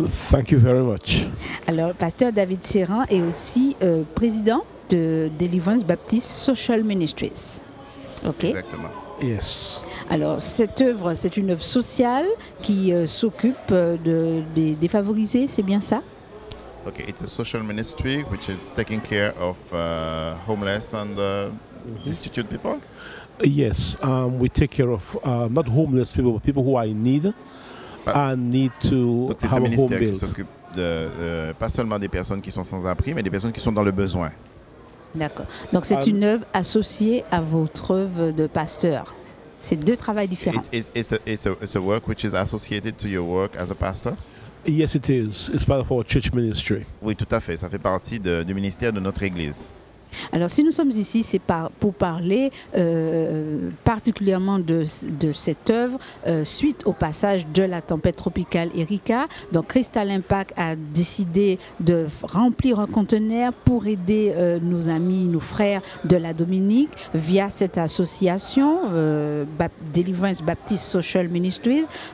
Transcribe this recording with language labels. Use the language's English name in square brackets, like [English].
[English] Thank you very much. [French] Alors, pasteur David Serron est aussi président de Deliverance Baptist Social Ministries. [English] OK? [French] Exactement. [English] Yes. [French] Alors, cette œuvre, c'est une œuvre sociale qui s'occupe des défavorisés, c'est bien ça? [English] Okay, it's a social ministry which is taking care of homeless and destitute people. Yes, we take care of not homeless people, but people who are in need. Need to [French] donc c'est [English] have [French] un ministère [English] home [French] qui s'occupe pas seulement des personnes qui sont sans abri, mais des personnes qui sont dans le besoin. D'accord. Donc c'est une œuvre associée à votre œuvre de pasteur. C'est deux travails différents. [English] It's a work which is associated to your work as a pastor? Yes, it is. It's part of our church ministry. [French] Oui, tout à fait. Ça fait partie du ministère de notre Église. Alors, si nous sommes ici, c'est pour parler particulièrement de cette œuvre suite au passage de la tempête tropicale Erika. Donc, Crystal Impact a décidé de remplir un conteneur pour aider nos amis, nos frères de la Dominique via cette association Deliverance Baptist Social Ministries.